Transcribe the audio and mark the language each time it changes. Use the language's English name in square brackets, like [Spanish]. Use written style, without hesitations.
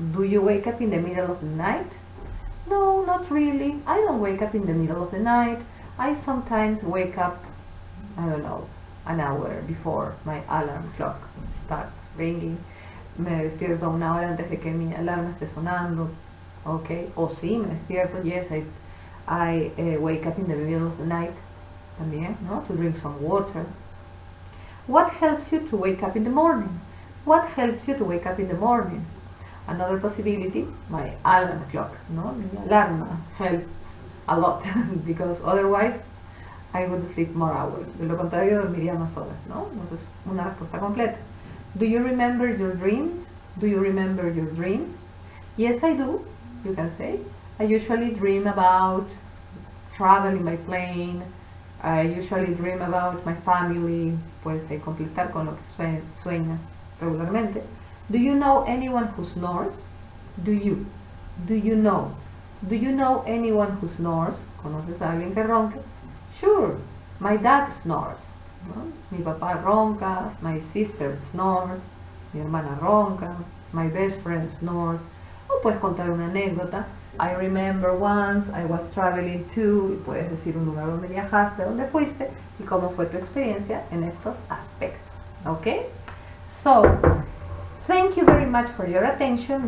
[English] Do you wake up in the middle of the night? No, not really. I don't wake up in the middle of the night. I sometimes wake up, I don't know, an hour before my alarm clock starts ringing. [Spanish] Me despierto una hora antes de que mi alarma esté sonando. Okay. O sí, me despierto. [English] Yes, I wake up in the middle of the night. [Spanish] También, ¿no? [English] To drink some water. What helps you to wake up in the morning? What helps you to wake up in the morning? Another possibility, my alarm clock, ¿no? [Spanish] Mi alarma [English] helps a lot because otherwise I would sleep more hours. [Spanish] De lo contrario, dormiría más horas, ¿no? Entonces, una respuesta completa. [English] Do you remember your dreams? Do you remember your dreams? Yes, I do, you can say. I usually dream about traveling by plane. I usually dream about my family. [Spanish] Puedes completar con lo que sueñas regularmente. [English] Do you know anyone who snores? Do you? Do you know? Do you know anyone who snores? [Spanish] ¿Conoces a alguien que ronque? [English] Sure, my dad snores. ¿No? [Spanish] Mi papá ronca. [English] My sister snores. [Spanish] Mi hermana ronca. [English] My best friend snores. [Spanish] O puedes contar una anécdota. [English] I remember once I was traveling to, [Spanish] y puedes decir un lugar donde viajaste, donde fuiste, y cómo fue tu experiencia en estos aspectos. ¿Ok? [English] So, thank you very much for your attention.